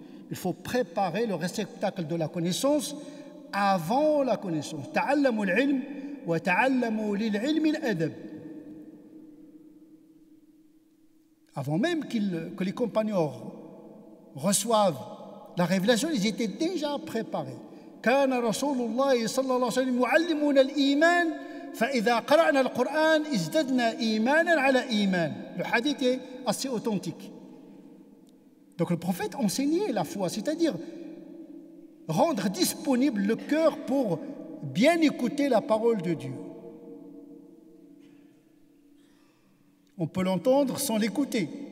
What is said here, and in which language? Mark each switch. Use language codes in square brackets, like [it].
[fr] Il faut préparer le réceptacle de la connaissance avant la connaissance. [ar] Ta'allamu al-ilm wa ta'allamu lil-ilmi al-adab. [fr] Avant même que les compagnons reçoivent la révélation, ils étaient déjà préparés. [ar] كان رسول الله صلى الله عليه وسلم يعلمنا الإيمان فإذا قرأنا القرآن ازددنا إيمانا على إيمان. [fr] Le hadith est assez authentique. Donc le prophète enseignait la foi, c'est-à-dire rendre disponible le cœur pour bien écouter la parole de Dieu. On peut l'entendre sans l'écouter.